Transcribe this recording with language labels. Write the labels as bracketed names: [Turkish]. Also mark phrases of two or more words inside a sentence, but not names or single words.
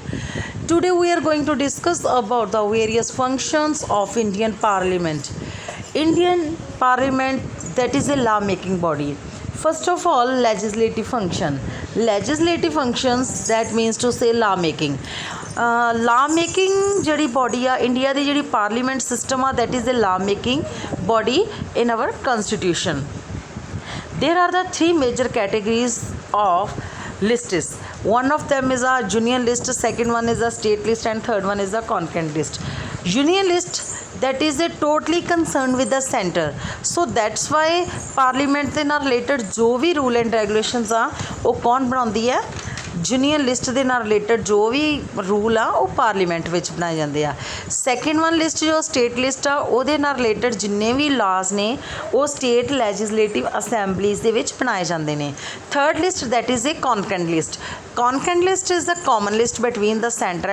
[English] Today we are going to discuss about the various functions of Indian parliament. Indian parliament, that is a law making body. First of all, legislative function. Legislative functions, that means to say law making. law making [Punjabi] ਜਿਹੜੀ ਬੋਡੀ ਆ ਇੰਡੀਆ ਦੀ ਜਿਹੜੀ ਪਾਰਲੀਮੈਂਟ ਸਿਸਟਮ ਆ [English] that is a law making body in our constitution there are the three major categories of lists. One of them is a union list, second one is a state list, and third one is a concurrent list. Union list, that is a totally concerned with the center, so that's why parliament [Punjabi] ਦੇ ਨਾਲ related ਜੋ ਵੀ [English] rule and regulations [Punjabi] ਆ ਉਹ ਕੌਣ ਬਣਾਉਂਦੀ ਹੈ [English] union list [Punjabi] ਦੇ ਨਾਲ ਰਿਲੇਟਡ ਜੋ ਵੀ ਰੂਲ ਆ ਉਹ ਪਾਰਲੀਮੈਂਟ ਵਿੱਚ ਬਣਾਏ ਜਾਂਦੇ ਆ [English] second one list [Punjabi] ਜੋ [English] state list [Punjabi] ਆ ਉਹਦੇ ਨਾਲ ਰਿਲੇਟਡ ਜਿੰਨੇ ਵੀ ਲਾਜ਼ ਨੇ ਉਹ [English] state legislative assemblies [Punjabi] ਦੇ ਵਿੱਚ ਬਣਾਏ ਜਾਂਦੇ ਨੇ [English] third list that is a concurrent list concurrent list is the common list between the centre